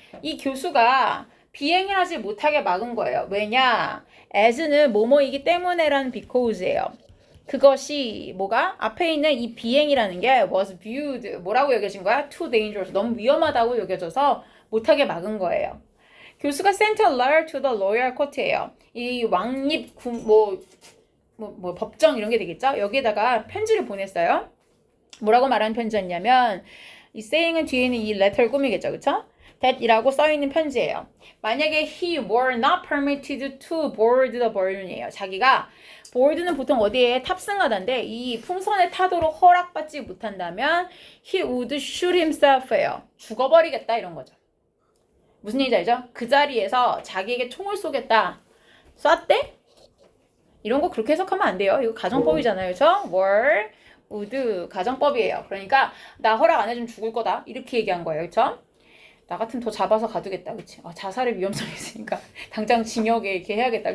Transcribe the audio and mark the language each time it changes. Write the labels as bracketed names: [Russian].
[Korean] 이 교수가 비행을 하지 못하게 막은 거예요. 왜냐? as는 뭐뭐이기 때문에라는 because예요. 그것이 뭐가? 앞에 있는 이 비행이라는 게 [English] was viewed [Korean] 뭐라고 여겨진 거야? [English] too dangerous [Korean] 너무 위험하다고 여겨져서 못하게 막은 거예요. [English] 교수가 sent a letter to the royal court예요. [Korean] 이 왕립 뭐 법정 이런 게 되겠죠? 여기에다가 편지를 보냈어요. 뭐라고 말하는 편지였냐면 이 saying은 뒤에 있는 이 letter를 꾸미겠죠. 그쵸? that이라고 써있는 편지예요. [English] 만약에 he were not permitted to board the balloon이에요. [Korean] 자기가 board는 보통 어디에 탑승하다인데 이 풍선에 타도록 허락받지 못한다면 [English] he would shoot himself [Korean] 예요. 죽어버리겠다 이런 거죠. 무슨 얘기인지 알죠? 그 자리에서 자기에게 총을 쏘겠다. 쐈대? 이런 거 그렇게 해석하면 안 돼요. 이거 가정법이잖아요. 그렇죠? were, would 가정법이에요. 그러니까 나 허락 안 해주면 죽을 거다. 이렇게 얘기한 거예요. 그렇죠? 나 같으면 더 잡아서 가두겠다. 그치? 자살의 위험성이 있으니까 당장 징역에 이렇게 해야겠다.